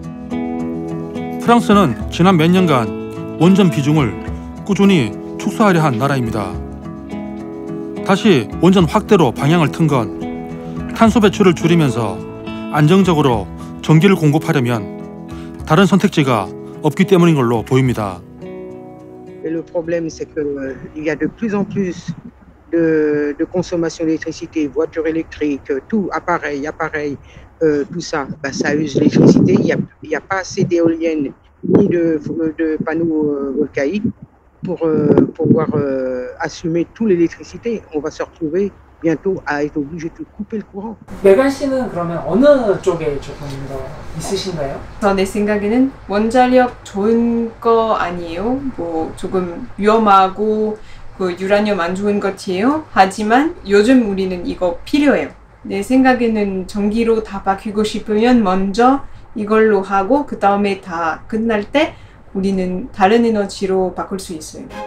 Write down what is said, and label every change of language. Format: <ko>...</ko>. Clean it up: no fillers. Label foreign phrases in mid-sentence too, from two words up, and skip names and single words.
<ko>프랑스는 지난 몇 년간 원전 비중을 꾸준히 축소하려 한 나라입니다. 다시 원전 확대로 방향을 튼 건 탄소 배출을 줄이면서 안정적으로 전기를 공급하려면 다른 선택지가 없기 때문인 걸로 보입니다.</ko> <fr>Le problème, c'est qu'il y a de plus en plus de consommation d'électricité, voitures électriques, tout, appareil, tout ça, ça use l'électricité. Il n'y a pas assez d'éoliennes ni de panneaux volcaïques pour pouvoir assumer toute l'électricité. On va se retrouver bientôt à être obligé de couper le courant.</fr> <ko>메간 씨는 그러면 어느 쪽에 조금 더 있으신가요? 내 생각에는 원자력 좋은 거 아니에요. 뭐 조금 위험하고 그 유라늄 안 좋은 것이에요. 하지만 요즘 우리는 이거 필요해요. 내 생각에는 전기로 다 바뀌고 싶으면 먼저 이걸로 하고 그 다음에 다 끝날 때 우리는 다른 에너지로 바꿀 수 있어요.</ko>